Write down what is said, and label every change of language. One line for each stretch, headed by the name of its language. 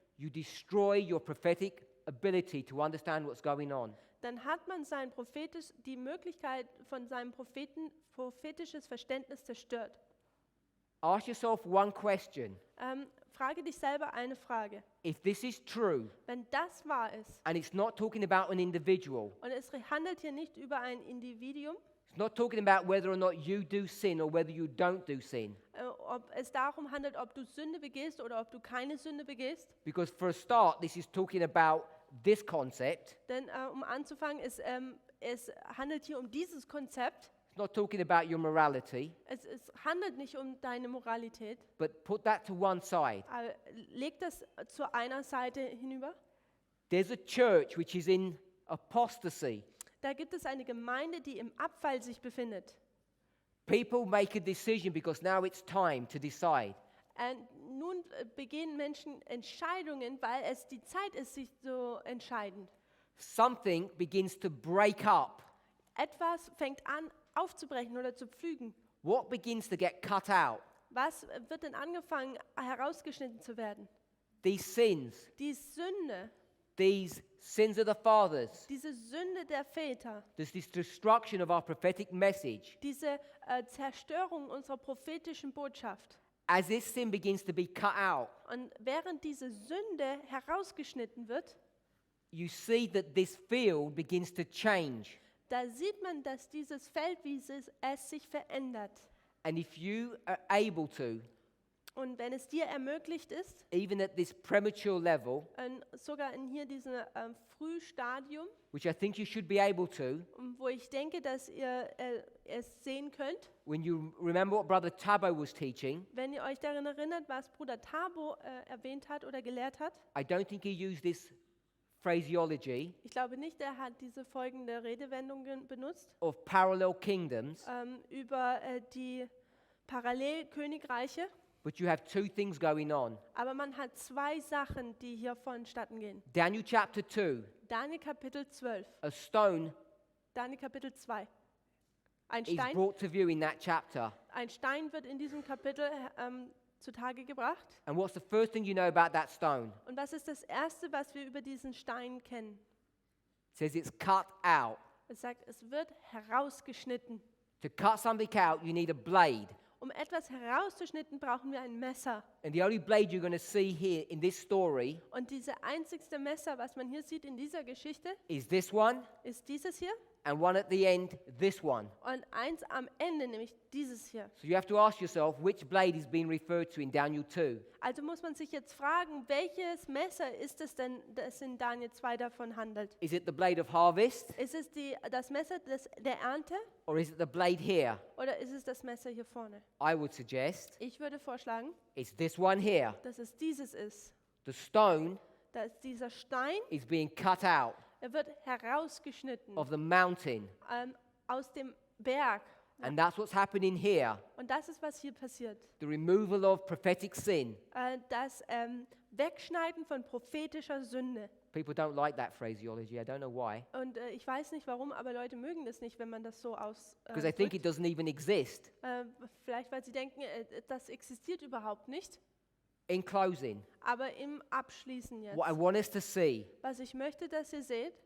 English: you destroy your prophetic ability to understand what's going on.
German: dann hat man die Möglichkeit von seinem prophetisches Verständnis zerstört.
English: Ask yourself one question.
German: Frage dich selber eine Frage.
English: If this is true,
German: Wenn das wahr ist,
English: and it's not talking about an individual,
German: und es handelt hier nicht über ein Individuum,
English: it's not talking about whether or not you do sin or whether you don't do sin.
German: ob es darum handelt, ob du Sünde begehst oder ob du keine Sünde begehst.
English: Because for a start, this is talking about this concept.
German: Denn um anzufangen, es handelt hier um dieses Konzept.
English: It's not talking about your morality,
German: Es handelt nicht um deine Moralität.
English: but put that to one side.
German: Aber leg das zu einer Seite hinüber.
English: There's a church which is in apostasy.
German: Da gibt es eine Gemeinde, die im Abfall sich befindet.
English: People make a decision because now it's time to decide.
German: Nun begehen Menschen Entscheidungen, weil es die Zeit ist, sich zu entscheiden.
English: Something begins to break up.
German: Etwas fängt an aufzubrechen oder zu pflügen.
English: What begins to get cut out?
German: Was wird denn angefangen, herausgeschnitten zu werden?
English: These sins,
German: Die Sünde,
English: these sins of the fathers,
German: diese Sünde der Väter,
English: there's this destruction of our prophetic message.
German: diese Zerstörung unserer prophetischen Botschaft.
English: As this sin begins to be cut out,
German: Und während diese Sünde herausgeschnitten wird,
English: you see that this field begins to change.
German: da sieht man, dass dieses Feld, wie es sich verändert.
English: And if you are able to,
German: Und wenn es dir ermöglicht ist,
English: even at this premature level,
German: sogar in hier diesem Frühstadium,
English: which I think you should be able to,
German: wo ich denke, dass ihr es sehen könnt,
English: when you remember what Brother Tabo was teaching,
German: wenn ihr euch daran erinnert, was Bruder Thabo erwähnt hat oder gelehrt hat.
English: I don't think he used this phraseology
German: Ich glaube nicht, er hat diese folgende Redewendung benutzt,
English: of parallel kingdoms,
German: über die Parallelkönigreiche.
English: but you have two things going on.
German: Aber man hat zwei Sachen, die hier vonstatten gehen.
English: Daniel chapter 2,
German: Daniel Kapitel 12,
English: a stone
German: Daniel Kapitel 2. Ein
English: is
German: Stein,
English: brought to view in that chapter.
German: ein Stein wird in diesem Kapitel zutage gebracht.
English: And what's the first thing you know about that stone?
German: Und was ist das Erste, was wir über diesen Stein kennen?
English: It says it's cut out.
German: Es sagt, es wird herausgeschnitten.
English: To cut something out, you need a blade.
German: Um etwas herauszuschnitten, brauchen wir ein Messer.
English: And the only blade you're going to see here in this story
German: Und diese einzigste Messer, was man hier sieht in dieser Geschichte,
English: is this one,
German: ist dieses hier
English: and one at the end, this one.
German: und eins am Ende, nämlich dieses hier.
English: So you have to ask yourself which blade is being referred to in Daniel 2.
German: Also muss man sich jetzt fragen, welches Messer ist es denn, das in Daniel 2 davon handelt?
English: Is it the blade of harvest,
German: Ist es das Messer der Ernte
English: or is it the blade here?
German: oder ist es das Messer hier vorne?
English: I would suggest
German: Ich würde vorschlagen,
English: it's this one here.
German: dass es dieses ist.
English: The stone
German: Dass dieser Stein,
English: is being cut out
German: er wird herausgeschnitten
English: of the mountain.
German: aus dem Berg.
English: And that's what's happening here.
German: Und das ist, was hier passiert.
English: The removal of prophetic sin.
German: Das Wegschneiden von prophetischer Sünde.
English: People don't like that phraseology. I don't know why.
German: Und ich weiß nicht warum, aber Leute mögen das nicht, wenn man das so
English: Because they think it doesn't even exist.
German: vielleicht, weil sie denken, das existiert überhaupt nicht.
English: In closing,
German: Aber im Abschließen jetzt,
English: what I want us to see,
German: was ich möchte, dass ihr seht,